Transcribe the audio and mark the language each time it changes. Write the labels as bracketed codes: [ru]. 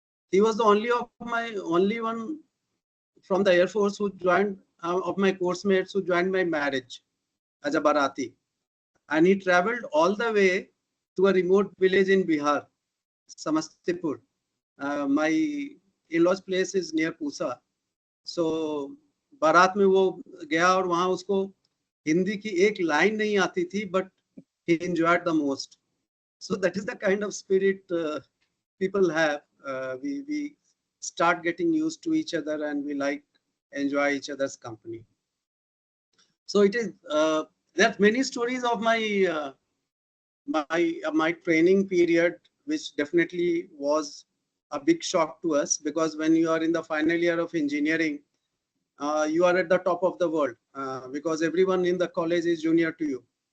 [en] He was the only one from the Air Force who joined, of my course mates who joined my marriage as a Barati. And he traveled all the way to a remote village in Bihar, Samastipur. My in-laws place is near Pusa. [hi] So बारात में वो गया और वहां उसको हिंदी की एक line नहीं आती थी, [en] but he enjoyed the most. So that is the kind of spirit people have. We start getting used to each other, and we like enjoy each other's company. So it is there are many stories of my training period, which definitely was a big shock to us, because when you are in the final year of engineering, you are at the top of the world, because everyone in the college is junior to you.